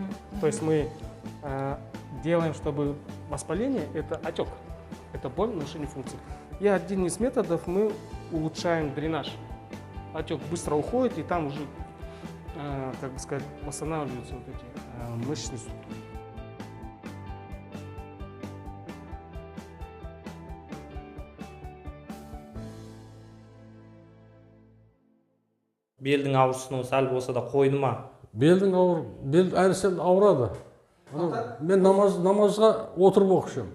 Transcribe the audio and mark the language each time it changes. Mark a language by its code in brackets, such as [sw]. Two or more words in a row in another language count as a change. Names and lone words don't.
[ru] То есть мы делаем, чтобы воспаление – это отек, это боль, нарушение функций. И один из методов мы улучшаем дренаж. Отек быстро уходит, и там уже, как бы сказать, восстанавливаются вот эти мышечные структуры. [kk] Белдің ауырсынуы сәл болса да қойды ма? Бел әлі сәл ауырады. Мен намазға отырып оқышым.